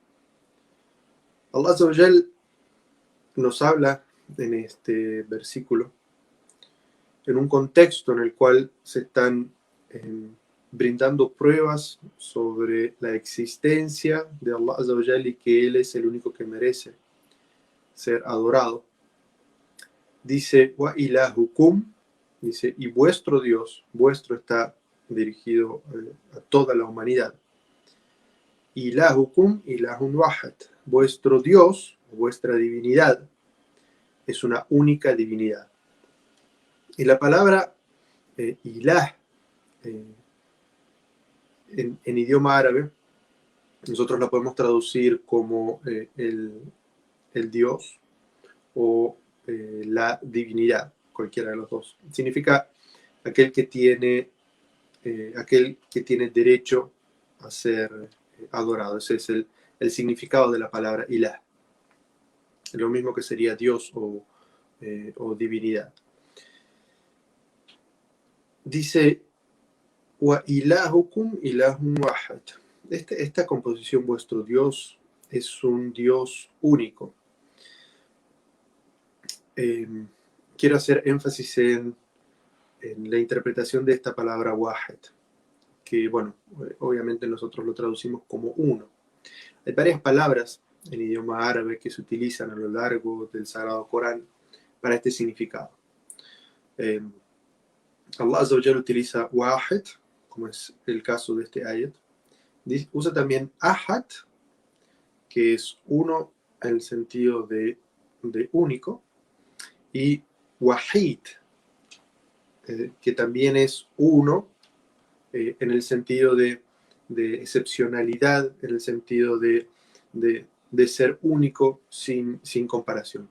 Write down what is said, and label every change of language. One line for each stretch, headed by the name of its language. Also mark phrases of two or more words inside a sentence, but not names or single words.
Arabic: الله عز وجل
Spanish: nos habla en este versículo en un contexto en el cual se están brindando pruebas sobre la existencia de Allah Azza wa Jal y que Él es el único que merece ser adorado. Dice,
Arabic: وإلهكم,
Spanish: dice, y vuestro Dios, vuestro está dirigido a toda la humanidad.
Arabic: إلهكم إله واحد,
Spanish: vuestro Dios, vuestra divinidad, es una única divinidad. Y la palabra ilah, en idioma árabe, nosotros la podemos traducir como el Dios o la divinidad, cualquiera de los dos. Significa aquel que tiene derecho a ser adorado. Ese es el significado de la palabra ilah. Lo mismo que sería Dios o divinidad. Dice,
Arabic: وإلهكم إله واحد.
Spanish: Esta composición, vuestro Dios, es un Dios único. Quiero hacer énfasis en la interpretación de esta palabra wahid, que, bueno, obviamente nosotros lo traducimos como uno. Hay varias palabras en idioma árabe que se utilizan a lo largo del Sagrado Corán para este significado.
Arabic: الله عز وجل
Spanish: utiliza wahid, como es el caso de este ayat. Usa también ahad, que es uno en el sentido de único, y wahid, que también es uno en el sentido de excepcionalidad, en el sentido de ser único sin comparación.